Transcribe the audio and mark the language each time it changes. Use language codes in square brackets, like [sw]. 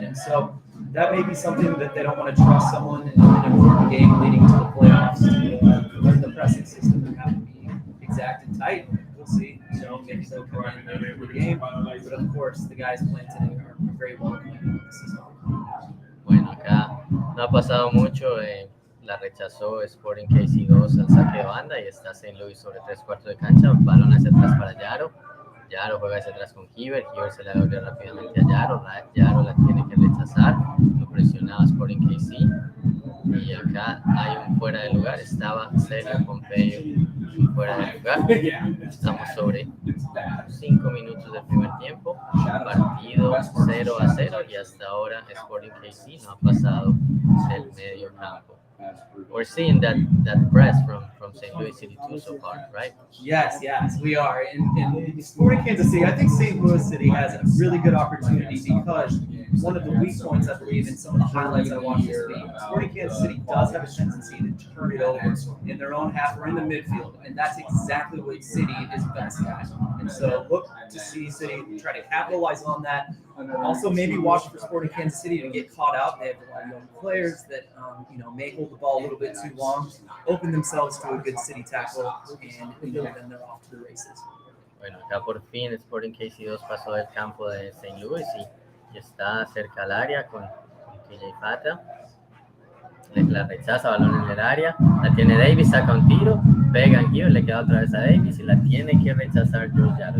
[en] And so that may be something that they don't want to trust someone in an important game leading to the playoffs to learn the pressing system and have it be exact and tight. We'll see. Maybe they'll come in later in the game. But of course, the guys playing today are very well acquainted with the system. [es] Bueno, acá no ha pasado mucho. La rechazó Sporting KC2 al saque de banda y está St. Louis sobre 3/4 de cancha. Balón hacia atrás para Yaro. Yaro juega hacia atrás con Hibbert. Hibbert se la devuelve rápidamente a Yaro. Yaro la tiene que rechazar. Lo presionaba Sporting KC. Y acá hay un fuera de lugar. Estaba Sergio Pompeyo fuera de lugar. Estamos sobre 5 minutos del primer tiempo. Partido 0-0 y hasta ahora Sporting KC no ha pasado del medio campo. [en] We're seeing that press from St. Louis City2 so far, right? Yes, we are. And Sporting Kansas City, I think St. Louis City has a really good opportunity because one of the weak points, I believe, in some of the highlights I watched this week, Sporting Kansas City does have a tendency to turn it over in their own half or in the midfield, and that's exactly what City is best at. And so look to see City try to capitalize on that. Also, maybe watch for Sporting Kansas City to get caught out. They have a lot of young players that may hold the ball a little bit too long, open themselves to a good City tackle, and then they're off to the races. [es] Bueno, acá por fin Sporting KC2 pasó del campo de St. Louis y está cerca al área con TJ Fata. La rechaza, balón en el área, la tiene Davis, saca un tiro, pega en Hibbert, le queda otra vez a Davis y la tiene que rechazar Josh Yaro.